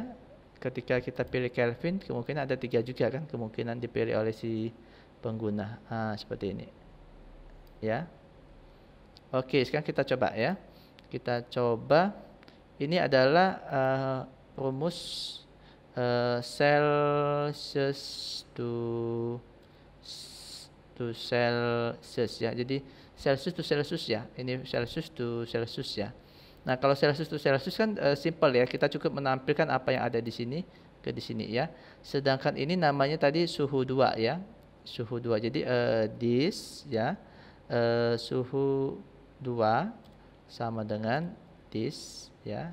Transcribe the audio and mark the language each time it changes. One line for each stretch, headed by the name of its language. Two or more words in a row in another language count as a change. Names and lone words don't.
Indonesian: Ketika kita pilih Kelvin, kemungkinan ada 3 juga kan kemungkinan dipilih oleh si pengguna. Seperti ini. Ya. Oke, sekarang kita coba ya. Kita coba. Ini adalah rumus
English: Celsius to Celsius
Indonesian: ya. Jadi
English: Celsius to Celsius
Indonesian: ya. Ini
English: Celsius to Celsius
Indonesian: ya. Nah, kalau
English: Celsius to Celsius
Indonesian: kan simple ya. Kita cukup menampilkan apa yang ada di sini ke di sini ya. Sedangkan ini namanya tadi suhu 2 ya. Suhu 2. Jadi this ya. Suhu 2 sama dengan this ya.